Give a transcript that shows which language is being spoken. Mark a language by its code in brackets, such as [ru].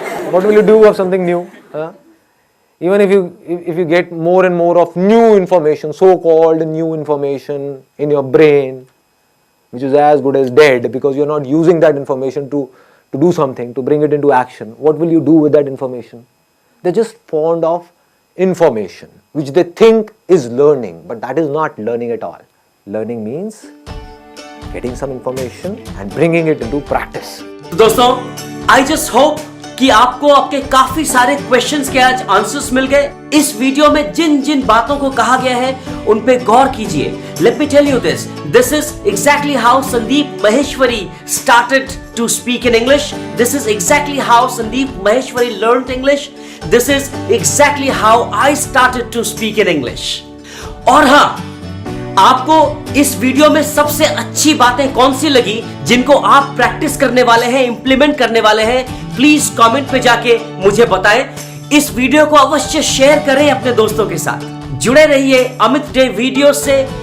[en] What will you do of something new? Huh? Even if you get more and more of new information, so-called new information in your brain, which is as good as dead because you're not using that information to do something, to bring it into action, what will you do with that information? They're just fond of information, which they think is learning, but that is not learning at all. Learning means getting some information and bringing it into practice. [hi] दोस्तों, [en] I just hope [hi] कि आपको आपके काफी सारे questions के आज answers मिल गए। इस वीडियो में जिन जिन बातों को कहा गया है उन पे गौर कीजिए। [en] Let me tell you this is exactly how Sandeep Maheshwari started to speak in English. This is exactly how Sandeep Maheshwari learned English. This is exactly how I started to speak in English. [hi] और हाँ, आपको इस video में सबसे अच्छी बातें कौन सी लगी जिनको आप प्रैक्टिस करने वाले हैं, इंप्लीमेंट करने वाले हैं, प्लीज कमेंट पे जाके मुझे बताएं। इस वीडियो को अवश्य शेयर करें अपने दोस्तों के साथ। जुड़े रहिए अमित डे वीडियो से।